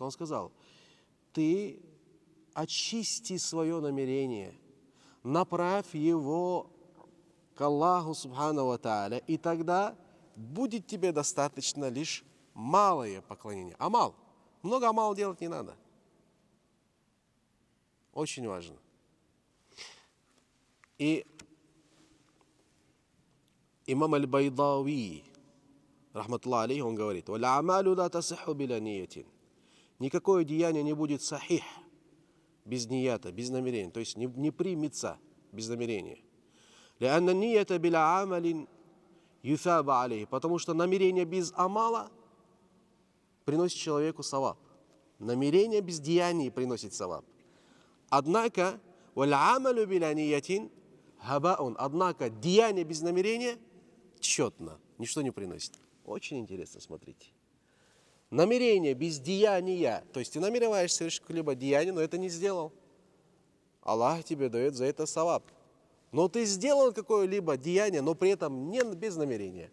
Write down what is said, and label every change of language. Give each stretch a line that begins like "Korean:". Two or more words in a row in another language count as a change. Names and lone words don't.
Russian: Он сказал: ты очисти свое намерение, направь его к
Arabic: الله سبحانه وتعالى,
Russian: и тогда будет тебе достаточно лишь малое поклонение. Амал. Много амал делать не надо. Очень важно. И имам аль-Байдауи,
Arabic: رحمة الله عليه,
Russian: он говорит:
Arabic: «ولا عمل لا يصح بلا نية».
Russian: Никакое деяние не будет сахих без нията, без намерения. То есть не примется без намерения.
Arabic: «لأن النية بلا عمل يثاب عليه».
Russian: Потому что намерение без амала приносит человеку саваб. Намерение без деяний приносит саваб. Однако,
Arabic: «ولا عمل بلا نية هباء».
Russian: Однако деяние без намерения тщетно, ничто не приносит. Очень интересно, смотрите. Намерение без деяния, то есть ты намереваешься совершить какое-либо деяние, но это не сделал. Аллах тебе дает за это саваб. Но ты сделал какое-либо деяние, но при этом не без намерения.